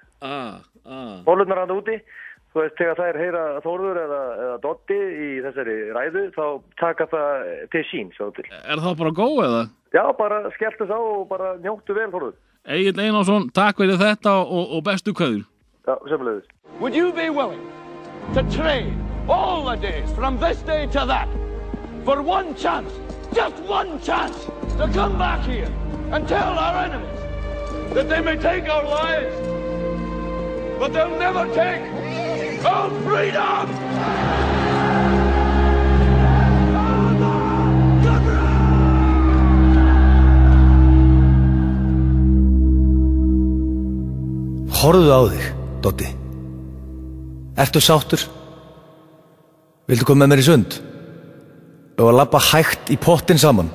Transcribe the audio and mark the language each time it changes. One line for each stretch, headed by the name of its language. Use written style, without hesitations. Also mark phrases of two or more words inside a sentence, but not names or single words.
Icelandic: Bollurnar hann úti. Þú veist, þegar það heyra Þórður eða Doddi í þessari ræðu, þá taka það til sín, svo til. Það bara góð eða? Já, bara skellt þess á og bara njóttu vel, Þórður. Egill Einarsson, takk fyrir þetta og bestu kveðjur. Já, sömuleiðis.
English: Would you be willing to trade all the days from this day to that for one chance, just one chance, to come back here and tell our enemies that they may take our lives, but they'll never take our freedom!
Icelandic: Horfðu á þig, Doddi. Ertu sáttur? Viltu koma með mér í sund? Og að labba hægt í pottinn saman?